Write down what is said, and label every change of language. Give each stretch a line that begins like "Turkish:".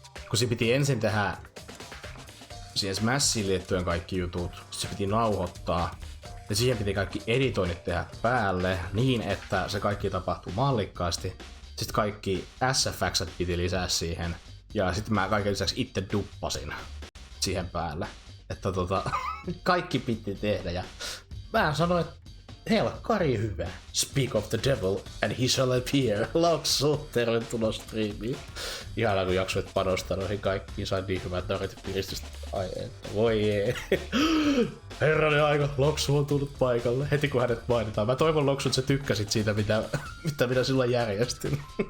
Finnish: Kun se piti ensin tehdä siihen Smashiin liittyen kaikki jutut, se piti nauhoittaa, ja siihen piti kaikki editoinnit tehdä päälle niin, että se kaikki tapahtui mallikkaasti. Sitten kaikki SFX:t piti lisää siihen, ja sitten mä kaiken lisäksi itse duppasin siihen päälle. Että kaikki piti tehdä, ja mä sanoin, että helkkari hyvä.
English: Speak of the devil and he shall appear.
Finnish: Loksu, tervetuloa striimiin. Ihanaa kun jaksoit panostaa noihin kaikkiin, sain niin hyvät narit ja piristystä. Ai että, voi jee. Herranen aika, Loksu on tullut paikalle heti kun hänet mainitaan. Mä toivon Loksu, että sä tykkäsit siitä, mitä minä silloin järjestin.